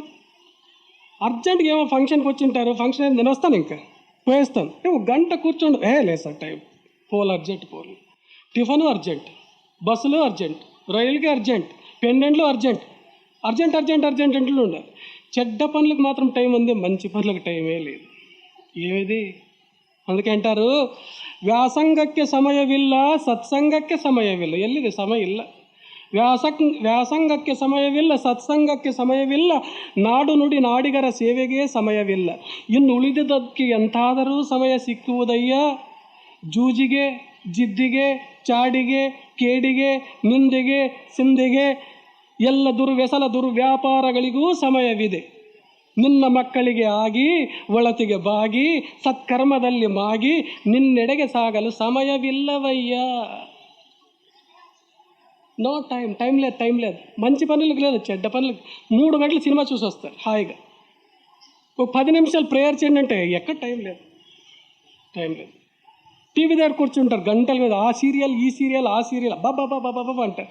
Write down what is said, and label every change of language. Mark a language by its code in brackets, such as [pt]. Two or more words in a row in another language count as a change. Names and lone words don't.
[te] అర్జెంట్గా ఏమో ఫంక్షన్కి వచ్చి ఉంటారు, ఫంక్షన్ అయింది, నేను వస్తాను, ఇంకా పోయేస్తాను, ఒక గంట కూర్చోండి. లేదు సార్, టైం పోలు అర్జెంట్, టిఫను అర్జెంట్, బస్సులు అర్జెంట్, రైలుకి అర్జెంట్, పెండెంట్లు అర్జెంట్ అంటూ ఉండాలి. చెడ్డ పనులకు మాత్రం టైం ఉంది, మంచి పనులకు టైమే లేదు. ఏమిది? [kn] అందుకే ಅಂತಾರು ವ್ಯಾಸಂಗಕ್ಕೆ ಸಮಯವಿಲ್ಲ, ಸತ್ಸಂಗಕ್ಕೆ ಸಮಯವಿಲ್ಲ. ಎಲ್ಲಿದೆ ಸಮಯ? ಇಲ್ಲ. ವ್ಯಾಸಂಗಕ್ಕೆ ಸಮಯವಿಲ್ಲ, ಸತ್ಸಂಗಕ್ಕೆ ಸಮಯವಿಲ್ಲ, ನಾಡು ನುಡಿ ನಾಡಿಗರ ಸೇವೆಗೆ ಸಮಯವಿಲ್ಲ. ಇನ್ನು ಉಳಿದದಕ್ಕೆ ಎಂತಾದರೂ ಸಮಯ ಸಿಕ್ಕುವುದಯ್ಯ? ಜೂಜಿಗೆ, ಜಿದ್ದಿಗೆ, ಚಾಡಿಗೆ, ಕೇಡಿಗೆ, ನಿಂದೆಗೆ, ಸಿಂದೆಗೆ, ಎಲ್ಲ ದುರ್ವ್ಯಸನ ದುರ್ವ್ಯಾಪಾರಗಳಿಗೂ ಸಮಯವಿದೆ. ನಿನ್ನ ಮಕ್ಕಳಿಗೆ ಆಗಿ, ಒಳತಿಗೆ ಬಾಗಿ, ಸತ್ಕರ್ಮದಲ್ಲಿ ಮಾಗಿ, ನಿನ್ನೆಡೆಗೆ ಸಾಗಲು ಸಮಯವಿಲ್ಲವಯ್ಯ. [en] no time [te] లేదు. మంచి పనులకు లేదు, చెడ్డ పనులకు. 3 గంటలు సినిమా చూసి వస్తారు హాయిగా. ఒక 10 నిమిషాలు ప్రేయర్ చేయండి అంటే ఎక్కడ టైం లేదు. టీవీ దగ్గర కూర్చుంటారు గంటల మీద, ఆ సీరియల్ ఈ సీరియల్ ఆ సీరియల్ బాబా అంటారు.